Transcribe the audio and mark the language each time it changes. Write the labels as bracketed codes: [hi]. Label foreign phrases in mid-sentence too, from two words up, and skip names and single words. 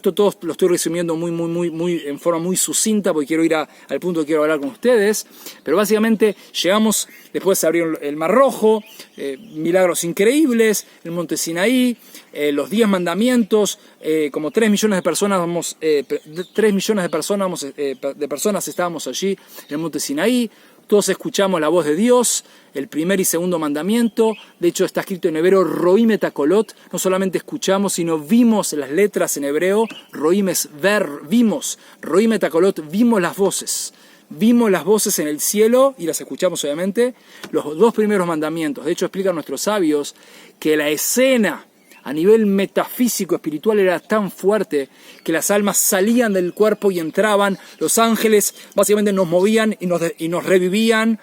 [es] Esto todo lo estoy resumiendo en forma muy sucinta porque quiero ir al punto que quiero hablar con ustedes, pero básicamente llegamos, después se abrió el Mar Rojo, milagros increíbles, el monte Sinaí, los 10 mandamientos, como 3 millones de personas estábamos allí en el monte Sinaí. Todos escuchamos la voz de Dios, el primer y segundo mandamiento. De hecho, está escrito en hebreo, [he] רואים את הקולות. [es] No solamente escuchamos, sino vimos las letras en hebreo. Roim es ver, vimos. [he] רואים את הקולות, [es] vimos las voces. Vimos las voces en el cielo y las escuchamos, obviamente. Los 2 primeros mandamientos. De hecho, explican nuestros sabios que la escena a nivel metafísico, espiritual, era tan fuerte que las almas salían del cuerpo y entraban, los ángeles básicamente nos movían y nos revivían.